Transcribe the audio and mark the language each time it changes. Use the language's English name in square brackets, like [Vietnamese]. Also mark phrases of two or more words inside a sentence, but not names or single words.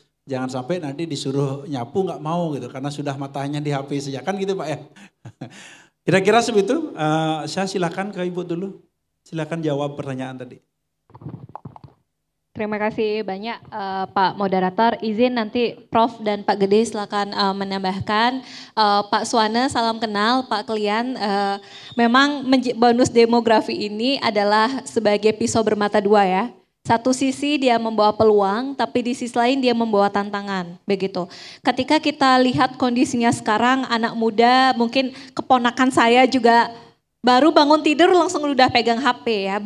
[Indonesian] Jangan sampai nanti disuruh nyapu nggak mau gitu karena sudah matanya di HP saja, kan gitu Pak ya. Kira-kira seperti itu, saya silakan ke Ibu dulu. Silakan jawab pertanyaan tadi. Terima kasih banyak Pak Moderator. Izin nanti Prof dan Pak Gede silakan menambahkan. Pak Suwana, salam kenal. Pak Klian, memang bonus demografi ini adalah sebagai pisau bermata dua ya. Satu sisi dia membawa peluang, tapi di sisi lain dia membawa tantangan, begitu. Ketika kita lihat kondisinya sekarang, anak muda, mungkin keponakan saya juga baru bangun tidur langsung udah pegang HP ya.